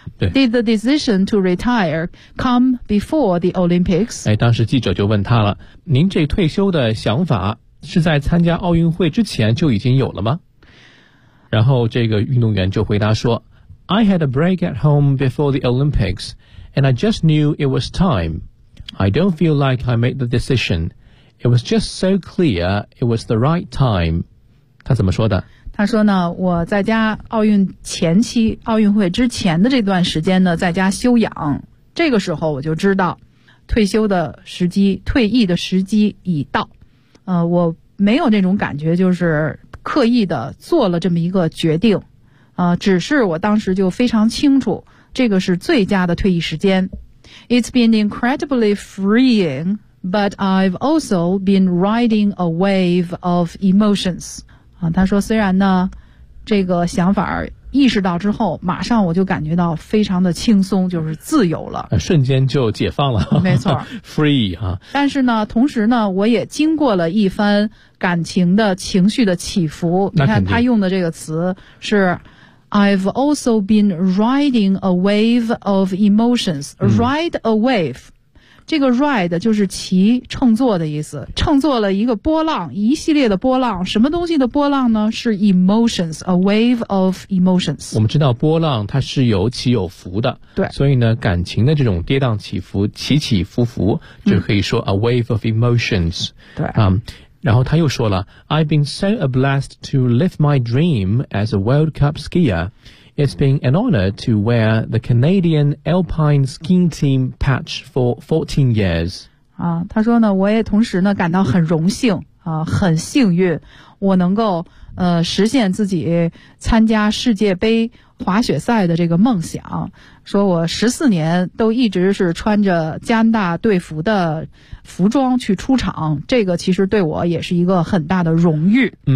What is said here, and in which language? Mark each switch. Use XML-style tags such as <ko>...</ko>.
<en>Did the decision to retire come before the Olympics?</en> <zh>哎，当时记者就问他了，您这退休的想法是在参加奥运会之前就已经有了吗？然后这个运动员就回答说。</zh> <en>I had a break at home before the Olympics, and I just knew it was time. I don't feel like I made the decision. It was just so clear it was the right time.</en> <zh>他怎么说的？他说呢，我在家奥运前期，奥运会之前的这段时间呢，在家休养，这个时候我就知道退休的时机，退役的时机已到。我没有那种感觉，就是刻意的做了这么一个决定。只是我当时就非常清楚，这个是最佳的退役时间。</zh> <en>It's been incredibly freeing, but I've also been riding a wave of emotions.</en> <zh>他说虽然呢，这个想法意识到之后，马上我就感觉到非常的轻松，就是自由了。瞬间就解放了。没错。</zh> <en>Free, 啊。</en> <zh>但是呢，同时呢，我也经过了一番感情的情绪的起伏。你看他用的这个词是</zh> <en>I've also been riding a wave of emotions. Ride a wave.</en> <zh>这个 ride 就是骑乘坐的意思。乘坐了一个波浪，一系列的波浪。什么东西的波浪呢？是 emotions,</zh> <en>a wave of emotions.</en> <zh>我们知道波浪它是有起有伏的。对。所以呢，感情的这种跌宕起伏，起起伏伏，就可以说</zh> <en>a wave of emotions.</en> <zh>对。然后他又说了</zh> <en>I've been so blessed to live my dream as a World Cup skier. It's been an honor to wear the Canadian Alpine Skiing Team patch for 14 years.</en> <zh>他说呢，我也同时呢感到很荣幸啊，很幸运我能够实现自己参加世界杯滑雪赛的这个梦想。说我14年都一直是穿着加拿大队服的服装去出场，这个其实对我也是一个很大的荣誉。</zh>